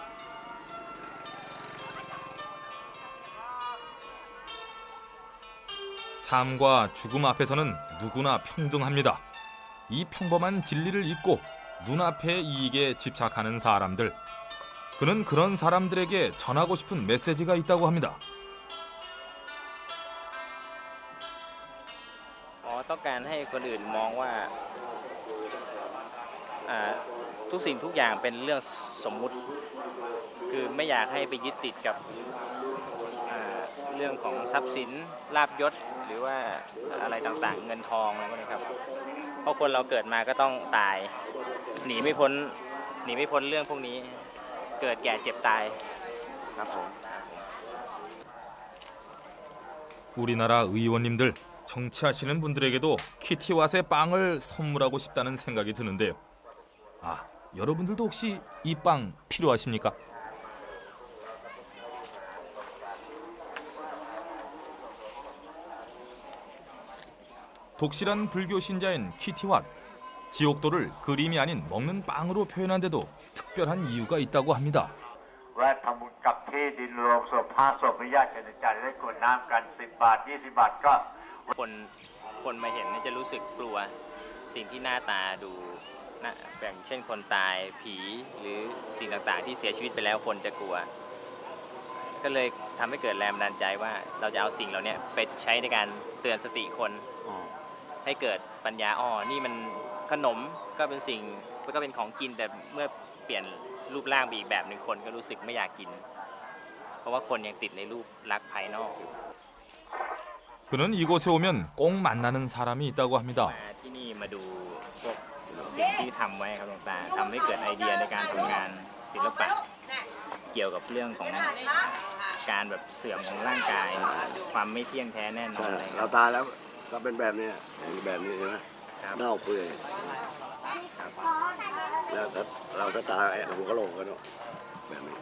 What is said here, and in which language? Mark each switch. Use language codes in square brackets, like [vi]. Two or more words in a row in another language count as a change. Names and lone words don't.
[ko] 삶과 죽음 앞에서는 누구나 평등합니다. 이 평범한 진리를 잊고 눈앞의 이익에 집착하는 사람들. 그는 그런 사람들에게 전하고 싶은 메시지가 있다고 합니다. [th] ต้องการให้คนอื่นมองว่าทุกสิ่งทุกอย่างเป็นเรื่องสมมุติคือไม่อยากให้ไปยึดติดกับเรื่องของทรัพย์สินลาภยศหรือว่าอะไรต่างๆเงินทองอะไรพวกนี้ครับเพราะคนเราเกิดมาก็ต้องตายหนีไม่พ้นเรื่องพวกนี้เกิดแก่เจ็บตายครับผม [ko] 우리나라 의원님들, 정치하시는 분들에게도 키티왓의 빵을 선물하고 싶다는 생각이 드는데요. 아, 여러분들도 혹시 이 빵 필요하십니까? 독실한 불교 신자인 키티왓. 지옥도를 그림이 아닌 먹는 빵으로 표현한 데도 특별한 이유가 있다고 합니다. [th] แวะทำบุญกับที่ดินรวมศพพระศพญาติเจริญใจได้กรวดน้ำกัน10 บาท 20 บาทก็ คนมาเห็นจะรู้สึกกลัวสิ่งที่หน้าตาดูแบบเช่นคนตายผีหรือสิ่งต่างๆที่เสียชีวิตไปแล้วคนจะกลัวก็เลยทำให้เกิดแรงบันดาลใจว่าเราจะเอาสิ่งเหล่านี้ไปใช้ในการเตือนสติคนให้เกิดปัญญานี่มันขนมก็เป็นสิ่งก็เป็นของกินแต่เมื่อเปลี่ยนรูปร่างไปอีกแบบหนึ่งคนก็รู้สึกไม่อยากกินเพราะว่าคนยังติดในรูปลักษณ์ภายนอกอยู่ [ko] 그는 이곳에 오면 꼭 만나는 사람이 있다고 합니다. [th] ที่นี่มาดูพวกสิ่งที่ทำไว้ครับหลวงตาทำให้เกิดไอเดียในการทำงานศิลปะเกี่ยวกับเรื่องของการแบบเสื่อมของร่างกายความไม่เที่ยงแท้แน่นอนอะไร เราตายแล้วก็เป็นแบบนี้แบบนี้ใช่ไหมเน่าเปื่อยแล้วเราจะตายหัวกะโหลกกันเนาะแบบนี้